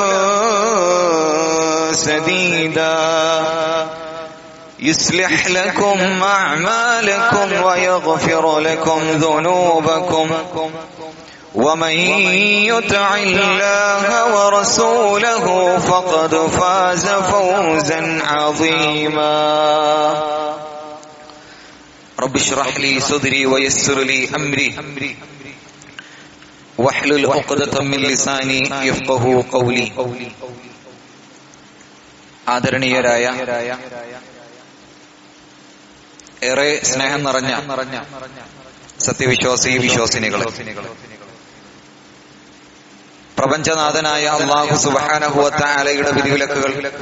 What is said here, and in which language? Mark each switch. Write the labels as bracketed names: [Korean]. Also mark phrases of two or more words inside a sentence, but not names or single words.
[Arabic] سديدا يصلح لكم أعمالكم ويغفر لكم ذنوبكم ومن يطع الله ورسوله فقد فاز فوزا عظيما رب اشرح لي صدري ويسر لي أمري واحلل عقدة من لساني يفقهوا قولي ആദരണീയരായ [Malayalam] ഏറെ സ്നേഹം നിറഞ്ഞ സത്യവിശ്വാസി വിശ്വാസിനികളെ, പ്രപഞ്ചനാഥനായ അല്ലാഹു [Arabic] سبحانه وتعالى [Malayalam] വിധിവിലക്കുകൾ